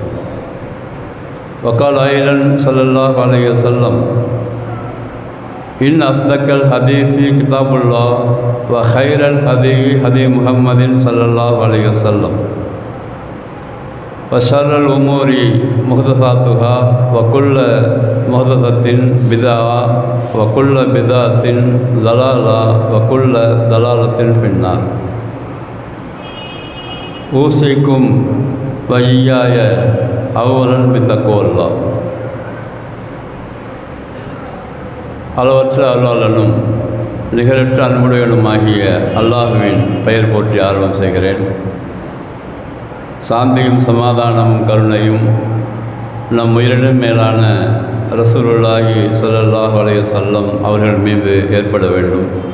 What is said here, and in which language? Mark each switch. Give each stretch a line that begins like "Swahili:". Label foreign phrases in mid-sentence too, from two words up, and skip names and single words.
Arabic: وقال أيضا صلى الله عليه وسلم إن أصدق الحديث كتاب الله وخير الهدي هدي محمد صلى الله عليه وسلم وشر الأمور محدثاتها وكل محدثة بدعة وكل بدعة ضلالة وكل ضلالة في النار. أوصيكم وإياي أولا بتقوى الله.
Tamil: அளவற்ற அருளாளனும் நிகரற்ற அன்புடையனுமாகிய அல்லாஹுவின் பெயர் போற்றி ஆர்வம் செய்கிறேன். சாந்தியும் சமாதானமும் கருணையும் நம் உயிரினும் மேலான
Arabic: رسول الله صلى الله عليه وسلم
Tamil: அவர்கள் மீது ஏற்பட வேண்டும்.